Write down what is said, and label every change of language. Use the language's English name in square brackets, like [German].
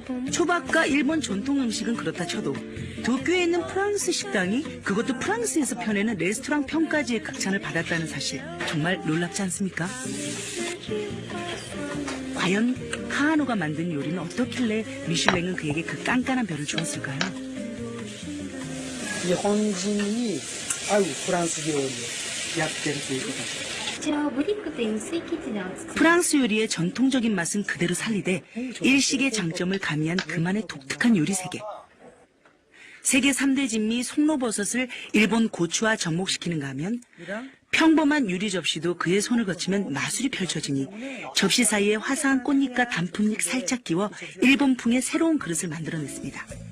[Korean] 초밥과 일본 전통 음식은 그렇다 쳐도 도쿄에 있는 프랑스 식당이 그것도 프랑스에서 펴내는 레스토랑 평가지의 극찬을 받았다는 사실 정말 놀랍지 않습니까? 과연 카하노가 만든 요리는 어떻길래 미슐랭은 그에게 그 깐깐한 별을 주었을까요? [Japanese] 日本人に合うフランス料理をやってるということです。 [Korean] 프랑스 요리의 전통적인 맛은 그대로 살리되 일식의 장점을 가미한 그만의 독특한 요리 세계. 세계 3대 진미 송로버섯을 일본 고추와 접목시키는가 하면 평범한 유리 접시도 그의 손을 거치면 마술이 펼쳐지니 접시 사이에 화사한 꽃잎과 단풍잎 살짝 끼워 일본풍의 새로운 그릇을 만들어냈습니다.